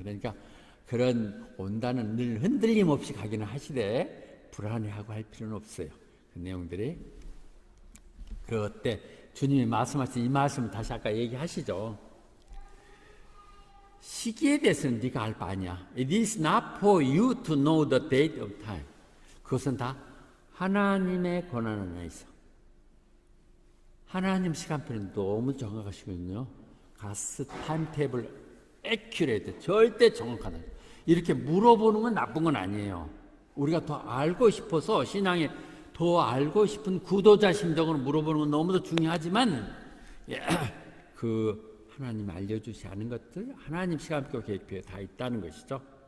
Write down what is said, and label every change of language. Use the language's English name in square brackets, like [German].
[Korean] 그러니까 그런 온다는 늘 흔들림 없이 가기는 하시되 불안해하고 할 필요는 없어요. 그 내용들이. 그때 주님이 말씀하신 이 말씀을 다시 아까 얘기하시죠. 시기에 대해서는 네가 알 바 아니야. [English] It is not for you to know the date of time. [Korean] 그것은 다 하나님의 권한 안에 있어. 하나님 시간표는 너무 정확하시거든요. [English] 가스 타임테이블 액큐레이트, [Korean] 절대 정확하다. 이렇게 물어보는 건 나쁜 건 아니에요. 우리가 더 알고 싶어서 신앙에 더 알고 싶은 구도자 심정으로 물어보는 건 너무도 중요하지만, 그 하나님 알려주지 않은 것들, 하나님 시간표 계획표에 다 있다는 것이죠.